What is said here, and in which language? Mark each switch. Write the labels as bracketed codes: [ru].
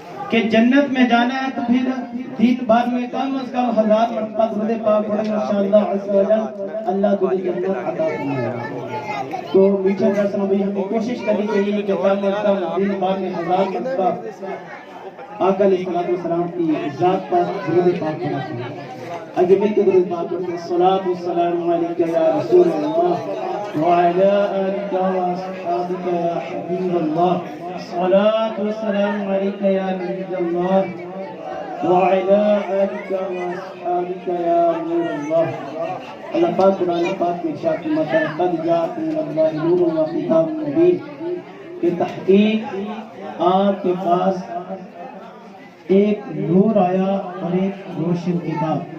[ur] کہ جنت میں جانا ہے تو پھر دن بھر میں کم از کم 1000 مرتبہ درود پاک پڑھیں انشاءاللہ عز و جل اللہ کو جنت عطا فرمائے گا. تو میٹھے درسوں میں ہمیں کوشش کرنی چاہیے کہ کم از کم دن بھر میں 1000 مرتبہ آقا علیہ السلام کی ذات پر درود پاک پڑھنا چاہیے. آگے مل کے درود پاک پڑھتے ہیں. [ar] الصلاة والسلام علیک یا رسول اللہ وعلى آلك وأصحابك يا حبيب الله. الصلاة والسلام عليك يا نبي الله وعلى آلك وأصحابك يا نور الله. [ur] اللہ پاک قرآن پاک میں ارشاد فرماتا ہے [ar] قد جاءکم من اللہ نور وکتاب مبین [ur] کہ تحقیق آپ کے پاس ایک نور آیا اور ایک روشن کتاب.